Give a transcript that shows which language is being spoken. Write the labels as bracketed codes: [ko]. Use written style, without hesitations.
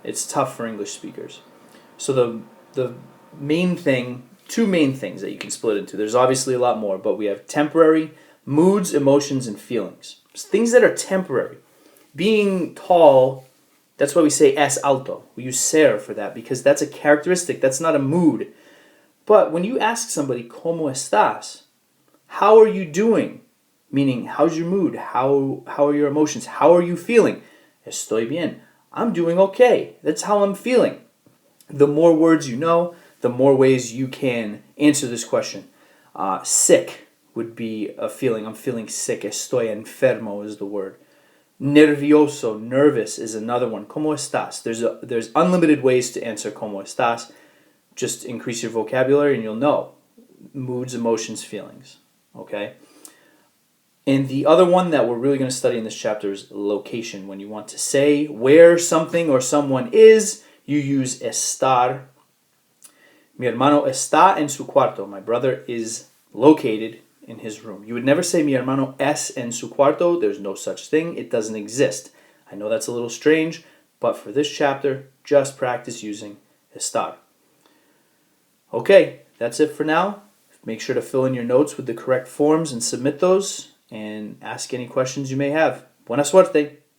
[en] It's tough for English speakers. So the main thing, two main things that you can split into. There's obviously a lot more, but we have temporary, moods, emotions, and feelings. Things that are temporary. Being tall, that's why we say [es] es alto. [en] We use ser for that because that's a characteristic. That's not a mood. But when you ask somebody, [es] ¿Cómo estás? [en] How are you doing? Meaning, how's your mood? How are your emotions? How are you feeling? [es] Estoy bien. [en] I'm doing okay. That's how I'm feeling. The more words you know, the more ways you can answer this question. Sick would be a feeling. I'm feeling sick. [es] Estoy enfermo [en] is the word. Nervioso, nervous is another one. [es] ¿Cómo estás? [en] There's unlimited ways to answer [es] ¿Cómo estás? [en] Just increase your vocabulary and you'll know. Moods, emotions, feelings. Okay? And the other one that we're really going to study in this chapter is location. When you want to say where something or someone is, you use estar. [es] Mi hermano está en su cuarto. [en] My brother is located in his room. You would never say [es] mi hermano es en su cuarto. [en] There's no such thing. It doesn't exist. I know that's a little strange, but for this chapter, just practice using estar. Okay, that's it for now. Make sure to fill in your notes with the correct forms and submit those, and ask any questions you may have. [es] Buena suerte!